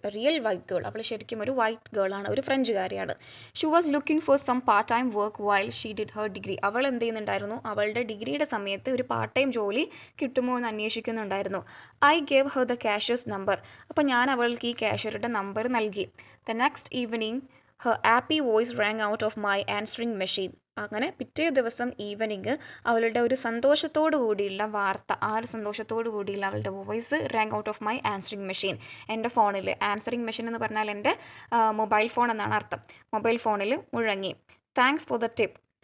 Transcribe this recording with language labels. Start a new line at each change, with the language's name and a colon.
English: a real white girl,
Malayalam: അവൾ ശരിക്കും ഒരു വൈറ്റ് ഗേൾ ആണ്, ഒരു ഫ്രഞ്ചുകാരിയാണ്.
English: She was looking for some part time work while she did her degree.
Malayalam: അവൾ എന്ത് ചെയ്യുന്നുണ്ടായിരുന്നു, അവളുടെ ഡിഗ്രിയുടെ സമയത്ത് ഒരു പാർട്ട് ടൈം ജോലി കിട്ടുമോ എന്ന് അന്വേഷിക്കുന്നുണ്ടായിരുന്നു.
English: I gave her the cashier's number.
Malayalam: അപ്പോൾ ഞാൻ അവൾക്ക് ഈ ക്യാഷ്യറുടെ നമ്പർ നൽകി.
English: The next evening her happy voice rang out of my answering machine.
Malayalam: അങ്ങനെ പിറ്റേ ദിവസം ഈവനിങ് അവളുടെ ഒരു സന്തോഷത്തോടു കൂടിയുള്ള വാർത്ത, ആ ഒരു സന്തോഷത്തോടു കൂടിയുള്ള അവളുടെ voice
English: Rang out of my answering machine.
Malayalam: എൻ്റെ ഫോണിൽ, ആൻസറിങ് മെഷീൻ എന്ന് പറഞ്ഞാൽ എൻ്റെ മൊബൈൽ ഫോൺ എന്നാണ് അർത്ഥം, മൊബൈൽ ഫോണിൽ മുഴങ്ങി.
English: Thanks for the tip.